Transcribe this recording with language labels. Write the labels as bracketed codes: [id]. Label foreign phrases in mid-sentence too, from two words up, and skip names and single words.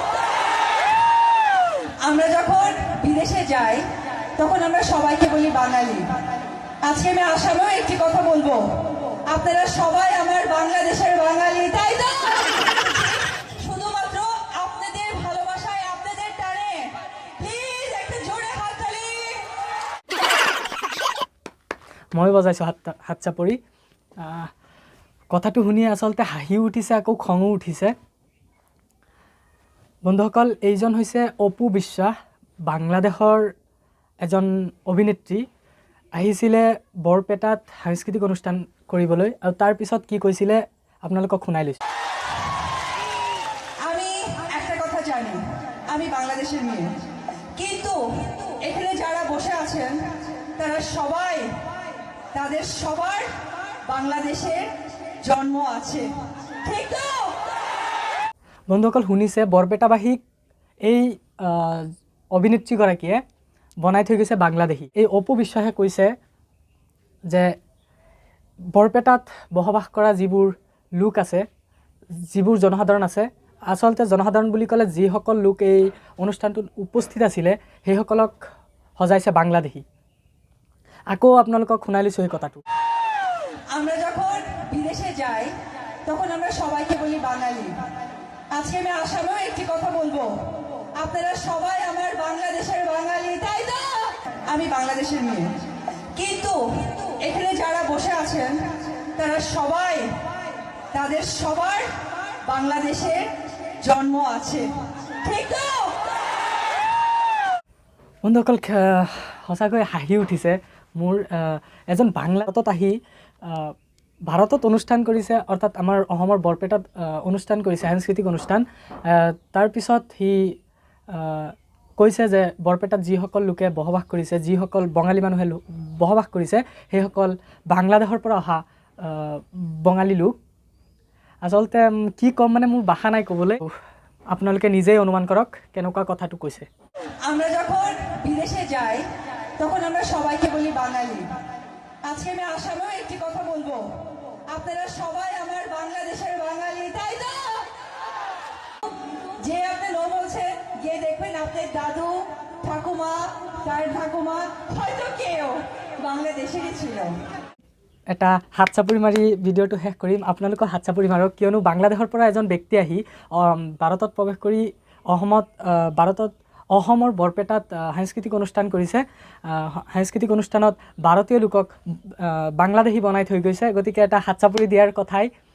[bn] আমরা যখন বিদেশে যাই তখন আমরা সবাইকে বলি বাঙালি। আজকে আমি আসামেও একটি কথা বলবো, আপনারা সবাই আমার বাংলাদেশের বাঙালি, তাই তো? শুধুমাত্র আপনাদের ভালোবাসায়, আপনাদের টানে প্লিজ একটা জোরে হাততালি। [as] মই বজাইছোঁ হাত চাপৰি। কথাটো শুনি আচলতে হাঁহি উঠিছে, আকৌ খঙো উঠিছে। বন্ধুসকল, এইজন হৈছে অপু বিশ্বাস, বাংলাদেশৰ এজন অভিনেত্ৰী। আহিছিলে বৰপেটাত সাংস্কৃতিক অনুষ্ঠান কৰিবলৈ, আৰু তাৰ পিছত কি কৈছিলে আপোনালোকক শুনাই লৈছোঁ। [bn] আমি একটা কথা জানি আমি বাংলাদেশের মেয়ে, কিন্তু এখানে যারা বসে আছেন তারা সবাই তাদের সবার বাংলাদেশের জন্ম আছে, ঠিক তো? [as] বন্ধুসকল শুনিছে, বৰপেটাবাসীক এই অভিনেত্ৰীগৰাকীয়ে বনাই থৈ গৈছে বাংলাদেশী। এই অপু বিশ্বাসে কৈছে যে বৰপেটাত বসবাস কৰা যিবোৰ লোক আছে, যিবোৰ জনসাধাৰণ আছে, আচলতে জনসাধাৰণ বুলি ক'লে যিসকল লোক এই অনুষ্ঠানটোত উপস্থিত আছিলে সেইসকলক সজাইছে বাংলাদেশী। আকৌ আপোনালোকক শুনাই লৈছোঁ এই কথাটো। [bn] আমরা যখন বিদেশে যাই তখন আমরা সবাইকে বলি বাঙালি। আজকে আমি আসামেও একটি কথা বলবো, আপনারা সবাই আমার বাংলাদেশের বাঙালি, তাই তো? আমি বাংলাদেশের মেয়ে, কিন্তু এখানে যারা বসে আছেন তারা সবাই তাদের সবার বাংলাদেশের জন্ম আছে, ঠিক তো? [as] বন্ধুসকল, সঁচাকৈ হাঁহি উঠিছে মোৰ। এজন ভাৰতত আহি ভাৰতত অনুষ্ঠান কৰিছে, অৰ্থাৎ আমাৰ অসমৰ বৰপেটাত অনুষ্ঠান কৰিছে সাংস্কৃতিক অনুষ্ঠান। তাৰপিছত সি কৈছে যে বৰপেটাত যিসকল লোকে বসবাস কৰিছে, যিসকল বঙালী মানুহে বসবাস কৰিছে, সেইসকল বাংলাদেশৰ পৰা অহা বঙালী লোক। আচলতে কি ক'ম, মানে মোৰ ভাষা নাই ক'বলৈ। আপোনালোকে নিজেই অনুমান কৰক কেনেকুৱা কথাটো কৈছে। [bn] আমরা যখন বিদেশে যাই তখন আমরা সবাইকে বলি বাঙালি। আজকে আমি আসামেও একটি কথা বলবো, আপনারা সবাই আমার বাংলাদেশের বাঙালি, তাই তো? যে আপনি নো বলছেন, গিয়ে দেখবেন আপনার দাদু ঠাকুমা, তার ঠাকুমা হয়তো কেউ বাংলাদেশেরই ছিল। [as] এটা হাত চাপৰি মাৰি ভিডিঅ'টো শেষ কৰিম। আপোনালোকৰ হাত চাপৰি মাৰক, কিয়নো বাংলাদেশৰ পৰা এজন ব্যক্তি আহি ভাৰতত প্ৰৱেশ কৰি অসমৰ বৰপেটাত সাংস্কৃতিক অনুষ্ঠান কৰিছে। সাংস্কৃতিক অনুষ্ঠানত ভাৰতীয় লোকক বাংলাদেশী বনাই থৈ গৈছে, গতিকে এটা হাত চাপৰি দিয়াৰ কথাই।